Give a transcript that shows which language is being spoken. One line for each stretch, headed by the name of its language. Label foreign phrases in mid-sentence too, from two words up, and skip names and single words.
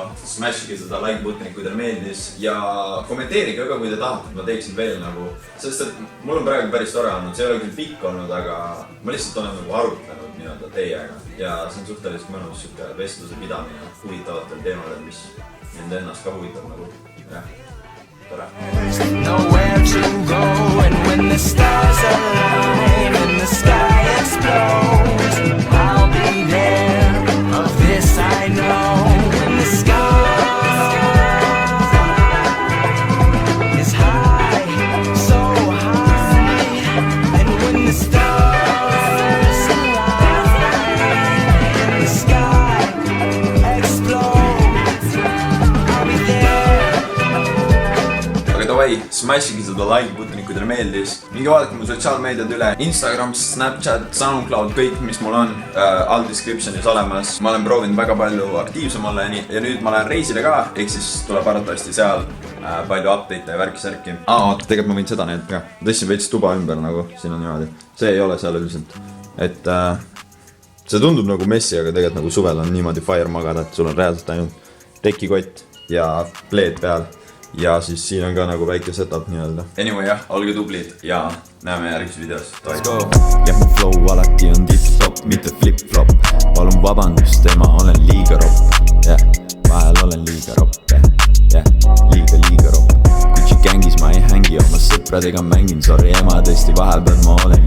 Estonian: Smashige seda
English: like buttonit,
Estonian: kui teile meeldis. Ja kommenteerige ka, kui te tahate, et ma teeksin veel nagu. Sest et mul on praegu päris tore olnud, see ei ole küll pikk olnud, aga ma lihtsalt olen nagu arutlenud nii-öelda teiega. Ja see on suhteliselt mõnus siuke vestluse pidamine huvitavatel teemadel, mis mind ennast ka huvitab nagu. Jah, tore.
English: Nowhere to go and when the stars align and the sky explodes, I'll be there, of this I know. When the sky is high, so high, and when the stars align and the sky explodes, I'll be there.
Estonian: Aga davai, smashige seda
English: like buttonit,
Estonian: kui teile meeldis. Mingi vaadake mu sotsiaalmeediad üle. Instagram, Snapchat, SoundCloud, kõik, mis mul on all descriptionis olemas. Ma olen proovinud väga palju aktiivsem olla ja nüüd ma lähen reisile ka, ehk siis tuleb arvatavasti seal palju update'e ja värki-särki. Tegelikult ma võin seda need ka. Tõstsin veits tuba ümber nagu, siin on niimoodi. See ei ole seal üldiselt. Et see tundub nagu messi, aga tegelikult nagu suvel on niimoodi fire magada, et sul on reaalselt ainult tekikott ja pleed peal. Ja siis siin on ka nagu väike setup nii-öelda. Anyway jah, olge tublid ja näeme järgmises videos.
English: Let's go!
Estonian: Ja mu flow alati on tip-top, mitte flip-flop. Palun vabandust, tema olen liiga ropp. Vahel olen liiga ropp. Liiga ropp. Gucci gängis ma ei hängi, oma sõpradega mängin. Sorry ema, tõesti vahepeal ma